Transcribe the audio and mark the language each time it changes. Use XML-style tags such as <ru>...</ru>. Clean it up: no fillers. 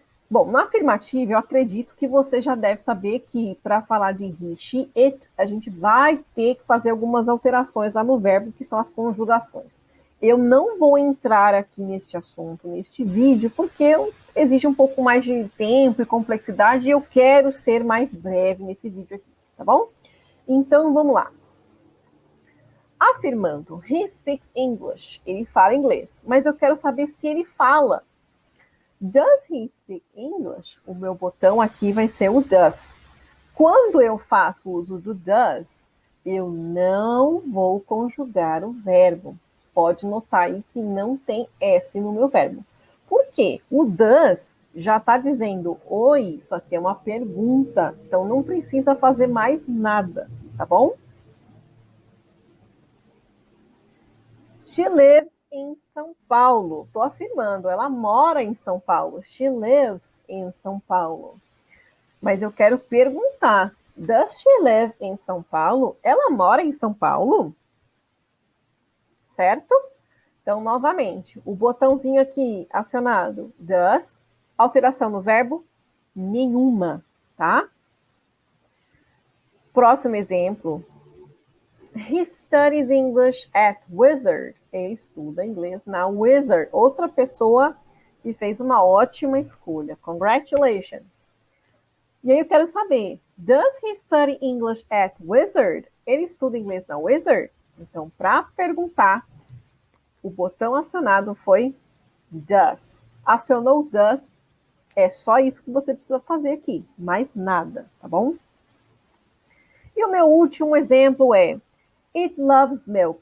<pt>Bom, na afirmativa, eu acredito que você já deve saber que, para falar de he, she, it, a gente vai ter que fazer algumas alterações lá no verbo, que são as conjugações. Eu não vou entrar aqui neste assunto, neste vídeo, porque exige um pouco mais de tempo e complexidade, e eu quero ser mais breve nesse vídeo aqui, tá bom? Então, vamos lá. Afirmando,</pt> <en>he speaks English.</en> <pt>Ele fala inglês, mas eu quero saber se ele fala.</pt> <en>Does he speak English?</en> <pt>O meu botão aqui vai ser o does. Quando eu faço uso do does, eu não vou conjugar o verbo. Pode notar aí que não tem S no meu verbo. Por quê? O does já está dizendo, oi, isso aqui é uma pergunta, então não precisa fazer mais nada, tá bom?</pt> <en>She lives in São Paulo.</en> <pt>Estou afirmando, ela mora em São Paulo.</pt> <en>She lives in São Paulo.</en> <pt>Mas eu quero perguntar,</pt> <en>does she live in São Paulo?</en> <pt>Ela mora em São Paulo? Certo? Então, novamente, o botãozinho aqui acionado, does, alteração no verbo, nenhuma, tá? Próximo exemplo.</pt> <en>He studies English at Wizard.</en> <pt>Ele estuda inglês na Wizard. Outra pessoa que fez uma ótima escolha.</pt> <en>Congratulations.</en> <pt>E aí eu quero saber,</pt> <en>does he study English at Wizard?</en> <pt>Ele estuda inglês na Wizard? Então, para perguntar, o botão acionado foi does. Acionou does, é só isso que você precisa fazer aqui, mais nada, tá bom? E o meu último exemplo é</pt> <en>It loves milk.</en>